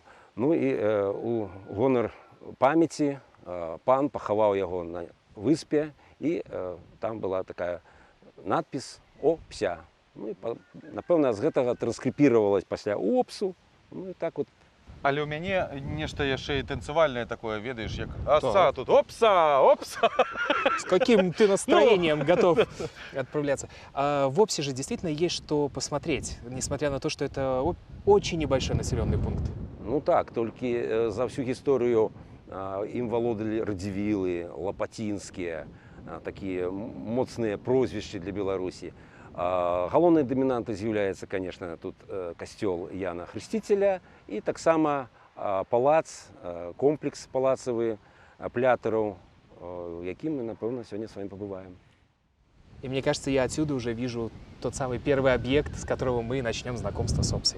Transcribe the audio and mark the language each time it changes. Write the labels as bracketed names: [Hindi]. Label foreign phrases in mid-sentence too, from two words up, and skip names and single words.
[Belarusian] Ну і у гонар памяці пан пахаваў яго на выспе, і там была такая надпіс «Опся». Ну, і, напэўна, з гэтага транскрыпіравалась пасля «Опсу». Ну, і так вот. Але ў мяне нешта яшчэ і танцевальнае такое, ведаеш, як «Оса тут, опса, опса». [Russian] С каким ты настроением готов отправляться? В Опсе же действительно есть что посмотреть, несмотря на то, что это очень небольшой населенный пункт. [Belarusian] Ну так, толькі [Russian] за всю [Belarusian] гісторыю ім валодалі радзівілы, лапацінскія, такія моцныя прозвішчы для Беларусі. Галоўнай дамінантай з'яўляецца, конечно, тут касцёл Яна Хрысціцеля і таксама палац, комплекс палацавы плятараў, якім мы, напэўна, сёння [Russian] с вами побываем. И мне кажется, я отсюда уже вижу тот самый первый объект, с которого мы начнем знакомство с Опсой.